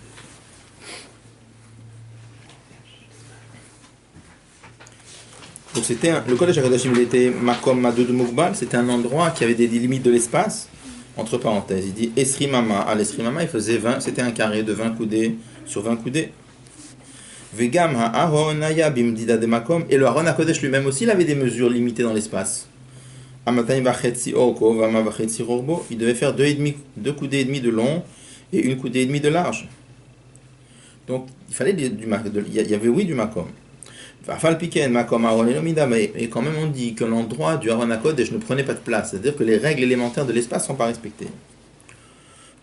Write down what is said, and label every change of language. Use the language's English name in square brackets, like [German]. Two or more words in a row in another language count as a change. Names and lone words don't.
[French] Donc le [Hebrew] קודש הקודשים [French] il était [Hebrew] מקום מדוד מוגבל, [French] c'était un endroit qui avait des limites de l'espace, entre parenthèses. Il dit [Hebrew] עשרים אמה, [French] à [Hebrew] לעשרים אמה [French] il faisait 20, c'était un carré de 20 coudées sur 20 coudées. [Hebrew] וגם הארון היה במדידה דמקום, [French] et le [Hebrew] ארון הקודש [French] lui-même aussi il avait des mesures limitées dans l'espace. [Hebrew] אמתיים וחצי ארכו, ואמה וחצי רחבו, [French] il devait faire 2 coudées et demi de long et 1 coudée et demi de large. Donc il fallait il y avait oui du Makom. Et quand même on dit que l'endroit du [Hebrew] ארון הקודש [French] ne prenait pas de place, c'est-à-dire que les règles élémentaires de l'espace ne sont pas respectées.